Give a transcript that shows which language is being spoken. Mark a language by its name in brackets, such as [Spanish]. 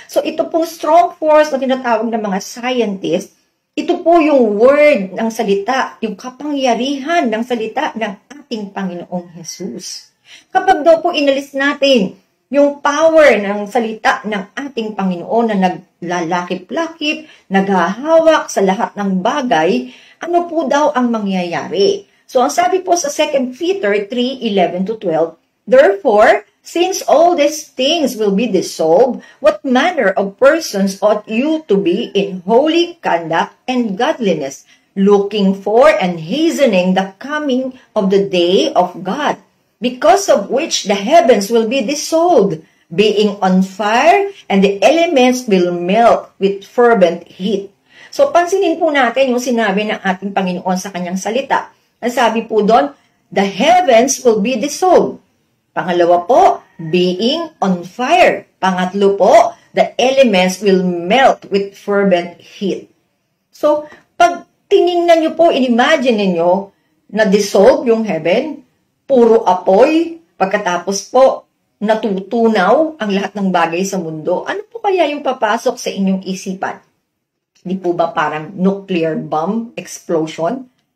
[Filipino] So ito pong strong force na tinatawag ng mga scientists, ito po yung word ng salita, yung kapangyarihan ng salita ng ating Panginoong Jesus. Kapag daw po inalis natin yung power ng salita ng ating Panginoon na naglalakip-lakip, naghahawak sa lahat ng bagay, ano po daw ang mangyayari? So, ang sabi po sa [English] 2 Peter 3:11-12, therefore, since all these things will be dissolved, what manner of persons ought you to be in holy conduct and godliness, looking for and hastening the coming of the day of God, because of which the heavens will be dissolved, being on fire, and the elements will melt with fervent heat. [Filipino] So, pansinin po natin yung sinabi ng ating Panginoon sa kanyang salita. Ang sabi po doon, [English] the heavens will be dissolved. [Filipino] Pangalawa po, [English] being on fire. [Filipino] Pangatlo po, [English] the elements will melt with fervent heat. [Filipino] So, pag tiningnan nyo po, inimagine ninyo na dissolve yung heaven, puro apoy, pagkatapos po, natutunaw ang lahat ng bagay sa mundo. Ano po kaya yung papasok sa inyong isipan? Di po ba parang nuclear bomb explosion?